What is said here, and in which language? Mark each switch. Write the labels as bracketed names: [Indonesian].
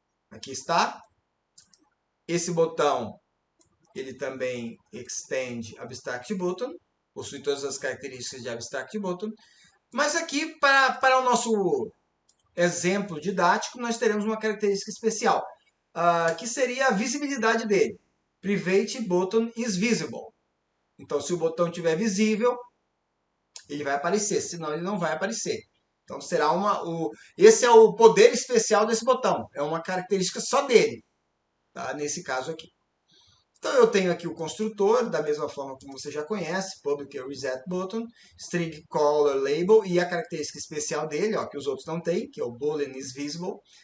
[Portuguese] Aqui está. Esse botão ele também extend abstract button, possui todas as características de abstract button. Mas aqui, para o nosso exemplo didático, nós teremos uma característica especial, que seria a visibilidade dele. [English] Private button is visible. [Portuguese] Então, se o botão estiver visível, ele vai aparecer, senão ele não vai aparecer. Então, esse é o poder especial desse botão. É uma característica só dele, tá? Nesse caso aqui. Então, eu tenho aqui o construtor, da mesma forma como você já conhece, public reset button, string color label, e a característica especial dele, ó, que os outros não têm, que é o boolean is visible.